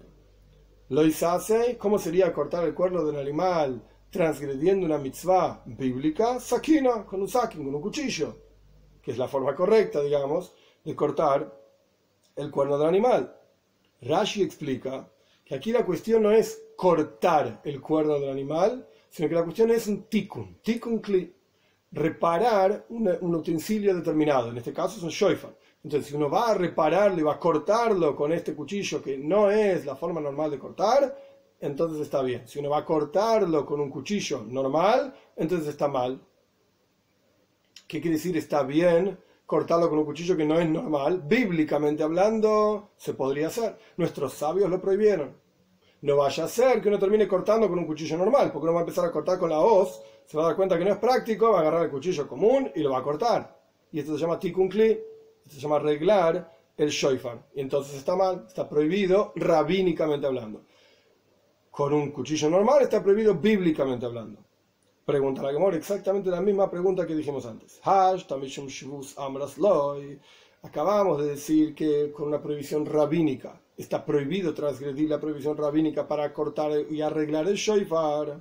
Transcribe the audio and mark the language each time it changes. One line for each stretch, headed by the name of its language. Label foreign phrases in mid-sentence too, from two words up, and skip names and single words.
Spanish: Lo hice, ¿cómo sería cortar el cuerno del animal transgrediendo una mitzvah bíblica? Sakina, con un sakin, con un cuchillo, que es la forma correcta, digamos, de cortar el cuerno del animal. Rashi explica que aquí la cuestión no es cortar el cuerno del animal, sino que la cuestión es un
Hebrew: תיקון כלי,
Spanish: reparar un utensilio determinado, en este caso es un shofar. Entonces, si uno va a repararlo y va a cortarlo con este cuchillo que no es la forma normal de cortar, entonces está bien. Si uno va a cortarlo con un cuchillo normal, entonces está mal. ¿Qué quiere decir está bien cortarlo con un cuchillo que no es normal? Bíblicamente hablando, se podría hacer. Nuestros sabios lo prohibieron. No vaya a ser que uno termine cortando con un cuchillo normal, porque uno va a empezar a cortar con la hoz, se va a dar cuenta que no es práctico, va a agarrar el cuchillo común y lo va a cortar. Y esto se llama
Hebrew: תיקון כלי,
Spanish: esto se llama arreglar el shofar. Y entonces está mal, está prohibido rabínicamente hablando. Con un cuchillo normal está prohibido bíblicamente hablando. Pregunta la Gemara, exactamente la misma pregunta que dijimos antes. Acabamos de decir que con una prohibición rabínica está prohibido transgredir la prohibición rabínica para cortar y arreglar el shofar.